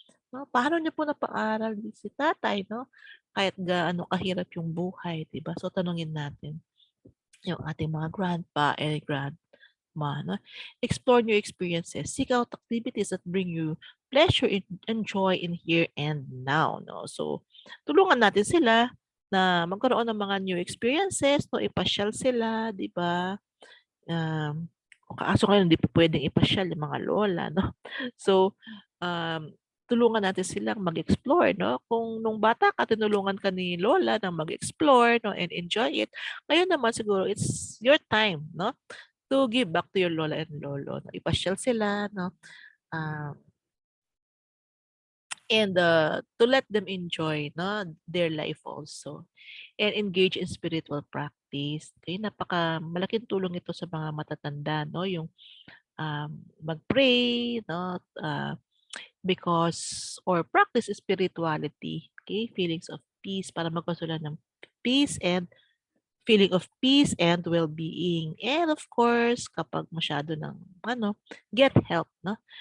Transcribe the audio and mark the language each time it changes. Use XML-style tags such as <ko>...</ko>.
<tl>No, paano niyo po napaaral si tatay, no? Kahit gaano kahirap yung buhay, 'di ba? So, tanungin natin yung ating mga</tl> <en>grandpa and grandma,</en> <tl>no?</tl> <en>Explore new experiences. Seek out activities that bring you pleasure and joy in here and now, no?</en> <tl>So, tulungan natin sila na magkaroon ng mga</tl> <en>new experiences,</en> <tl>no? Ipasyal sila, di ba? Um, kaso ngayon, hindi po pwedeng ipasyal yung mga lola, no? So, um, tulungan natin silang mag-explore, no? Kung nung bata ka, tinulungan ka ni lola na mag-explore, no?</tl> <en>And enjoy it.</en> <tl>Ngayon naman siguro,</tl> <en>it's your time, no? To give back to your lola and lolo. No?</en> <tl>Ipasyal sila,</tl> <en>no? Uh, and to let them enjoy, no, their life also. And engage in spiritual practice.</en> <tl>Okay, napaka malaking tulong ito sa mga matatanda, no? Yung mag-pray, no?</tl> <en>Because or practice spirituality, okay? Feelings of peace</en> <tl>para magkaroon ng</tl> <en>peace and feeling of peace and well-being. And of course,</en> <tl>kapag masyado ng</tl> <en>get help, no?</en>